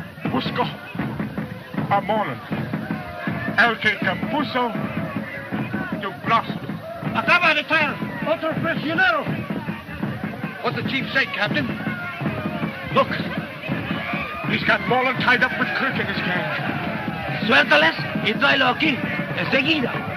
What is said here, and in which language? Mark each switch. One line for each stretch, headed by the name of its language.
Spanish: Busco a Moreland, el que compuso tu brazo. Acaba de traer otro prisionero.
English: What's the chief say, Captain? Look, he's got Moreland tied up with Kirk in his gang.
Spanish: Suéltales y tráelo aquí, enseguida.